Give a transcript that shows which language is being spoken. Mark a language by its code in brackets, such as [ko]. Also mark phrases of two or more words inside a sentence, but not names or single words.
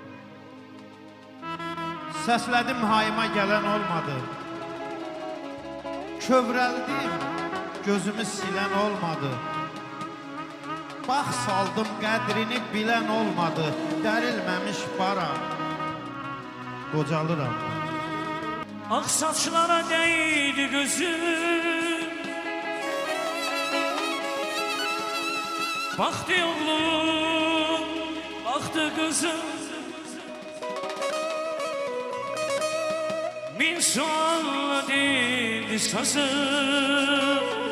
[az] Səslədim, hayıma gələn olmadı. Kövrəldim, gözümü silən olmadı. Bax saldım, qədrini bilən olmadı. Dərilməmiş bara, qocalıram mən. [tr] Ak saçlara değdi gözüm, baktı oğlum, baktı kızım. Min sualla değdi sazım.